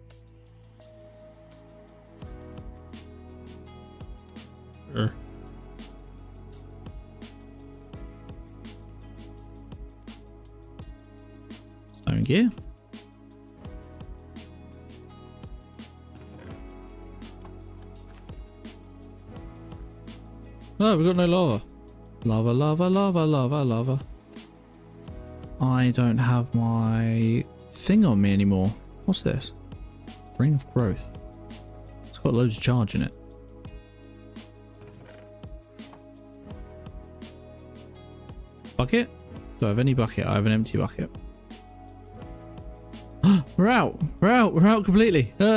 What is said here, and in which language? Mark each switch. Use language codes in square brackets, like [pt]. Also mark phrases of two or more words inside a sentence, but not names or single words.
[en] Stone gear. Oh, we've got no lava. Lava, lava, lava, lava, lava. I don't have my thing on me anymore. What's this? Ring of growth. It's got loads of charge in it. Bucket? Do I have any bucket? I have an empty bucket. We're out! We're out! We're out completely!